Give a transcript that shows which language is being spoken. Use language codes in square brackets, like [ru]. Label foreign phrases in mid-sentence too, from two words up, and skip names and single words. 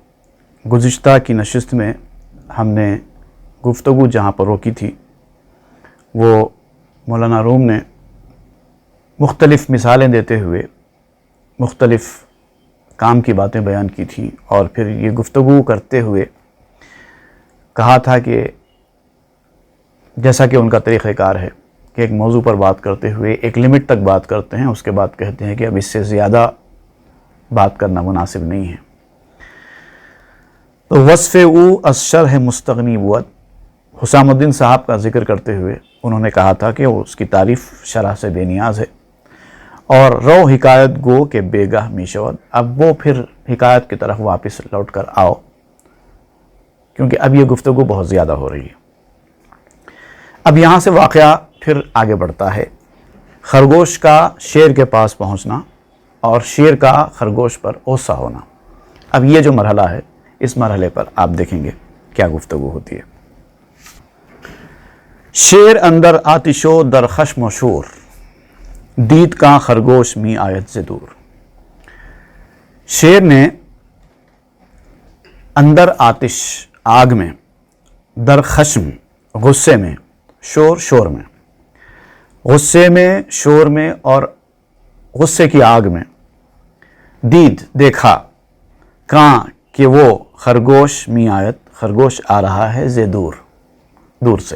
[ur] گزشتہ کی نشست میں ہم نے گفتگو جہاں پر روکی تھی وہ مولانا روم نے مختلف مثالیں دیتے ہوئے مختلف کام کی باتیں بیان کی تھی، اور پھر یہ گفتگو کرتے ہوئے کہا تھا کہ جیسا کہ ان کا طریقہ کار ہے کہ ایک موضوع پر بات کرتے ہوئے ایک لمٹ تک بات کرتے ہیں، اس کے بعد کہتے ہیں کہ اب اس سے زیادہ بات کرنا مناسب نہیں ہے۔ [fa] تو وصف او از شرح مستغنی بود، [ur] حسام الدین صاحب کا ذکر کرتے ہوئے انہوں نے کہا تھا کہ اس کی تعریف شرح سے بے نیاز ہے، اور [fa] رو حکایت گو کہ بے گاہ می شود، [ur] اب وہ پھر حکایت کی طرف واپس لوٹ کر آؤ، کیونکہ اب یہ گفتگو بہت زیادہ ہو رہی ہے۔ اب یہاں سے واقعہ پھر آگے بڑھتا ہے، خرگوش کا شیر کے پاس پہنچنا اور شیر کا خرگوش پر غصہ ہونا۔ اب یہ جو مرحلہ ہے، اس مرحلے پر آپ دیکھیں گے کیا گفتگو ہوتی ہے۔ [fa] شیر اندر آتشو در خشم و شور، دید کا خرگوش می آیت سے دور۔ [ur] شیر نے [fa] اندر آتش [ur] آگ میں، [fa] در خشم [ur] غصے میں، شور میں، غصے میں، شور میں اور غصے کی آگ میں، دید دیکھا، کہاں کہ وہ خرگوش [fa] می آیت [ur] خرگوش آ رہا ہے سے دور سے۔